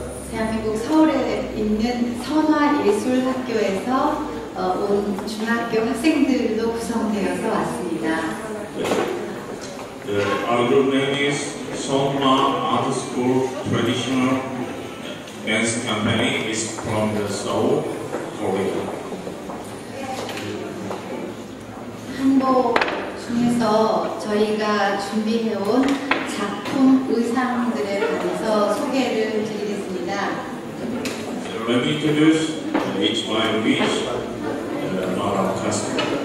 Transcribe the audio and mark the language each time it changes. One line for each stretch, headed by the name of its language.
Korean: 대한민국 서울에 있는 선화예술학교에서 온 중학교 학생들로 구성되어서 왔습니다.
English: Our group name is Sonhwa Art School Traditional Dance Company. Is from the Seoul, Korea.
Korean: 한복 중에서 저희가 준비해온 작품 의상들에 관해서 소개를 드리겠습니다.
English: Let me introduce each by each our customer.